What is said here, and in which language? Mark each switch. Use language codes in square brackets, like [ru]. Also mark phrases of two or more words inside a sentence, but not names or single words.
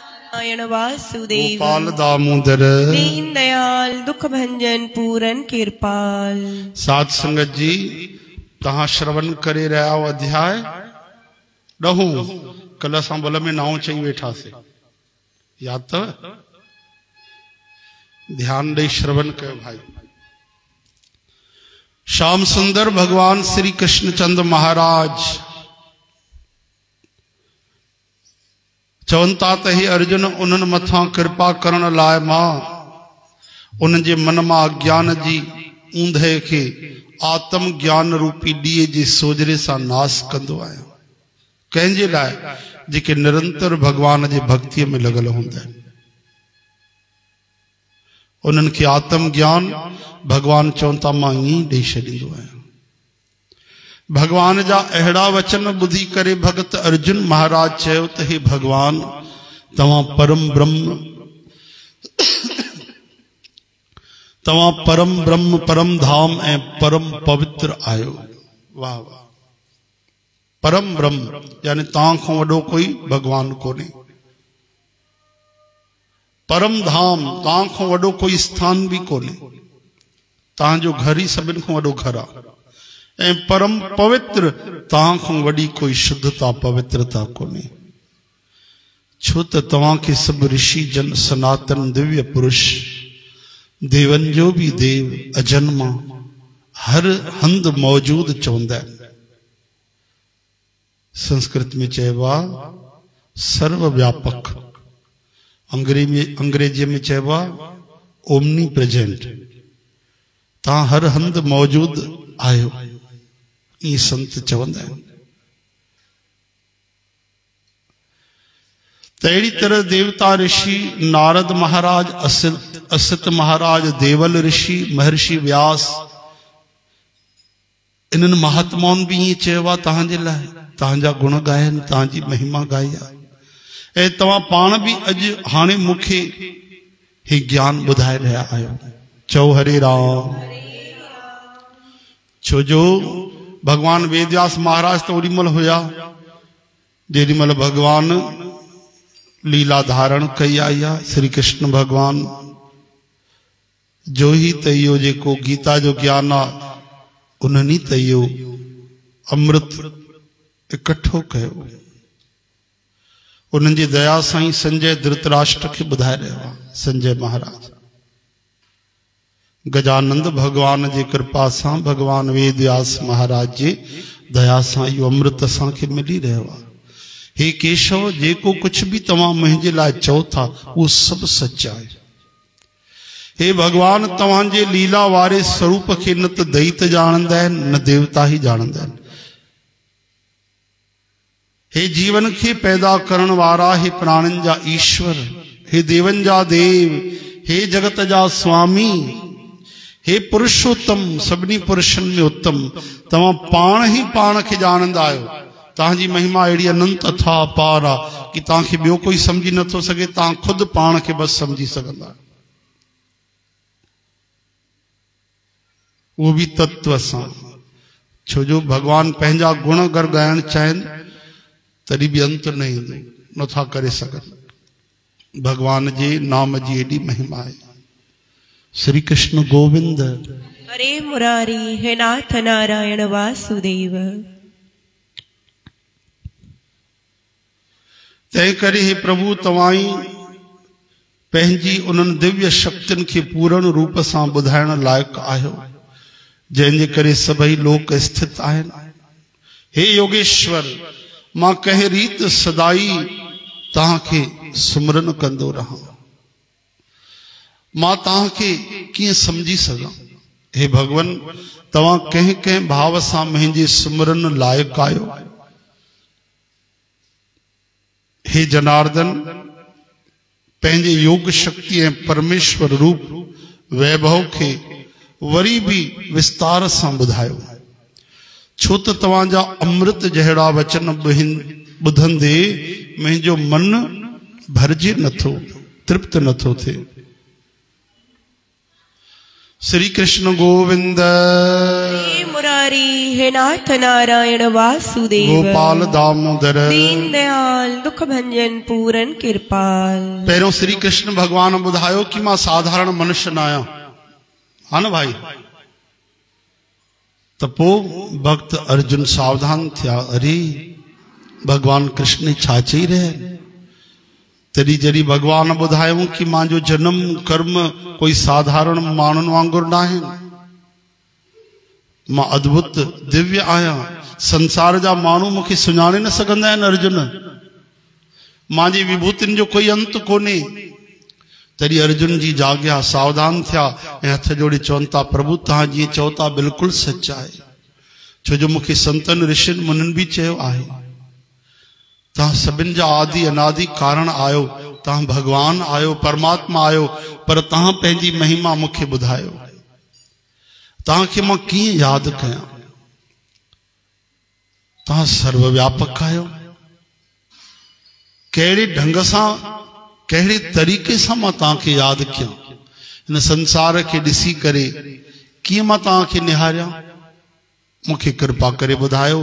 [sd] नारायण वासुदेव गोपाल दामोदर दीन दयाल दुख भंजन पूरन कृपाल। साध संगत जी तहां श्रवण करे रहा हो अध्याय ॾहों। कल असां बल में 9 चई वेठा से याद तो ध्यान दे श्रवण कयो भाई। श्याम सुंदर भगवान श्री कृष्णचंद्र महाराज चवंता त हे अर्जुन उन्हनि मथा कृपा करण लाइ मां उन जे मन मां अज्ञान जी ऊंधे के आत्म ज्ञान रूपी दिए जे सोजरे सां नाश कंदो आहियां। कंहिंजे लाइ जेके निरंतर भगवान जे भक्ति में लगल हूंदा आहिनि उन्हनि खे आत्म ज्ञान भगवान चवंता मां ईअं ॾेई छॾींदो आहियां। भगवान जा अहिड़ा वचन ॿुधी करे भगत अर्जुन महाराज चयो त हे भगवान तव्हां परम ब्रह्म परम धाम ऐं परम पवित्र आयो। वाह वाह। परम ब्रह्म यानी तव्हां खां वॾो कोई भगवान कोन्हे। परम धाम तव्हां खां वॾो कोई स्थान भी कोन्हे। तव्हांजो घर ही सभिनि खां वॾो घर आहे। ऐं परम पवित्र तव्हां खां वॾी कोई शुद्धता पवित्रता कोन्हे। छो त तव्हां खे सभु ऋषि जन सनातन दिव्य पुरुष देवन जो भी देव अजन्मा हर हंध मौजूद चवंदा आहिनि। संस्कृत में चइबो आहे सर्वव्यापक। अंग्रेजी में चइबो आहे [en] omni present. [sd] तव्हां हर हंध मौजूद आयो ये संत चवंदा आहिनि। तहिड़ी तरह देवता ऋषि नारद महाराज असित महाराज देवल ऋषि महर्षि व्यास इन्हनि महात्माउनि भी ईअं चयो आहे तव्हांजे लाइ तव्हांजा गुण गायनि तव्हांजी महिमा गाई आहे। ऐं तव्हां पाण भी अॼु हाणे मूंखे ही ज्ञान ॿुधाए रहिया आहियो। चओ हरे राम। छो जो भगवान वेदव्यास महाराज तो ओडी महिल हुया जेडी महिल भगवान लीला धारण कई आई आहे। श्री कृष्ण भगवान जो ही त इहो जेको गीता जो ज्ञान आहे उन्हनि त इहो अमृत इकट्ठो कयो। उन्हनि जी दया सां ही संजय धृतराष्ट्र खे ॿुधाए रहियो आहे। संजय महाराज गजानंद भगवान जी कृपा से भगवान वेदव्यास महाराज जी दया से यो अमृत असांखे मिली रहियो आहे। हे केशव जेको कुछ भी तव्हां मुंहिंजे लाइ चओ था वो सब सच आहे। हे भगवान तव्हांजे लीला वारे स्वरूप खे न त दैत ॼाणंदा आहिनि न देवता ही ॼाणंदा आहिनि। हे जीवन के पैदा करण वारा हे प्राणन जा ईश्वर हे देवन जा देव हे जगत जा स्वामी हे पुरुषोत्तम सभिनी पुरुषन में उत्तम तव्हां पाण ही पाण खे ॼाणंदा आहियो। तव्हांजी महिमा अहिड़ी अनंत अथाह अपार आहे कि तव्हांखे ॿियो कोई समझी नथो सघे। तव्हां खुद पाण खे बस समझी सघंदा आहियो वो भी तत्व सां। छो जो भगवान पंहिंजा गुण अगर ॻाइण चाहिनि तॾहिं भी अंत न ईंदो नथा करे सघनि। भगवान जे नाम जी एॾी महिमा आहे। श्री कृष्ण गोविंद हरे मुरारी हे नाथ नारायण वासुदेव। तंहिं करे हे प्रभु तव्हां ई पंहिंजी उन्हनि दिव्य शक्तियुनि खे पूर्ण रूप सां ॿुधाइण लाइक़ आहियो जंहिंजे करे सभई लोक स्थित आहिनि। हे योगेश्वर मां कंहिं रीत सदाई तव्हांखे सुमरन कंदो रहां। मां तव्हांखे कीअं समझी सघां। हे भगवन तव्हां कंहिं कंहिं भाव सां मुंहिंजे सुमरन लाइक़ आहियो। हे जनार्दन पंहिंजे योग शक्ति ऐं परमेश्वर रूप वैभव खे वरी भी विस्तार सां ॿुधायो। छो त तव्हांजा अमृत जहिड़ा वचन ॿुधंदे मुंहिंजो मन भरिजे नथो तृप्त नथो थिए। श्री कृष्ण गोविंद। हे मुरारी हे नाथ नारायण वासुदेव। गोपाल दामोदर। दीन दयाल दुख भंजन पूरन कृपाल। पहिरों श्री कृष्ण भगवान ॿुधायो कि मां साधारण मनुष्य न आहियां, हा न भाई। त पोइ भक्त अर्जुन सावधान थिया, अरे भगवान कृष्ण छा चई रहिया। तॾहिं जॾहिं भगवान ॿुधायूं कि मुंहिंजो जन्म कर्म कोई साधारण माण्हुनि वांगुरु न आहिनि, मां अद्भुत दिव्य आहियां, संसार जा माण्हू मूंखे सुञाणे न सघंदा आहिनि अर्जुन, मुंहिंजी विभूतियुनि जो कोई अंत कोन्हे। तॾहिं अर्जुन जी जाॻिया, सावधान थिया ऐं हथ जोड़े चवनि था, प्रभु तव्हां जीअं चओ था बिल्कुलु सच आहे, छो जो मूंखे संतनि ऋषियुनि मुनियुनि बि चयो आहे, तव्हां सभिनि जा आदि अनादि कारण आहियो, तव्हां भगवान आहियो, परमात्मा आहियो, पर तव्हां पंहिंजी महिमा मूंखे ॿुधायो, तव्हांखे मां कीअं यादि कयां। तव्हां सर्वव्यापक आहियो, कहिड़े ढंग सां कहिड़े तरीक़े सां मां तव्हांखे यादि कयां, हिन संसार खे ॾिसी करे कीअं मां तव्हांखे निहारियां, मूंखे कृपा करे ॿुधायो।